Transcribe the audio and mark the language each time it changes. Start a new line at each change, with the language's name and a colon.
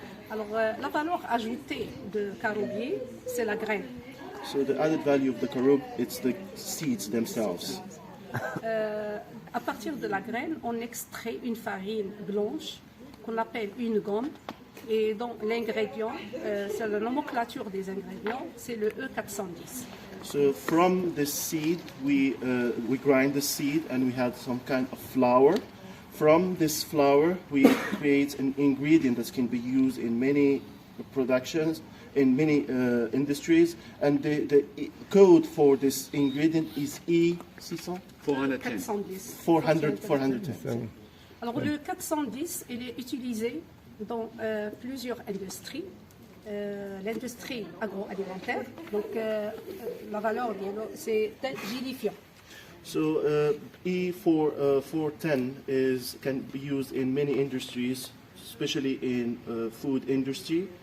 French: Alors, la valeur ajoutée de Caroubier, c'est la graine.
English: So the added value of the Caroub, it's the seeds themselves.
French: À partir de la graine, on extrait une farine blanche qu'on appelle une gomme. Et donc l'ingrédient, c'est la nomenclature des ingrédients, c'est le E410.
English: So from the seed, we grind the seed and we had some kind of flour. From this flour, we create an ingredient that can be used in many productions, in many industries, and the code for this ingredient is E600? 410.
French: Alors le 410, il est utilisé dans plusieurs industries. L'industrie agroalimentaire, donc la valeur, c'est gélifiant.
English: So E410 can be used in many industries, especially in food industry.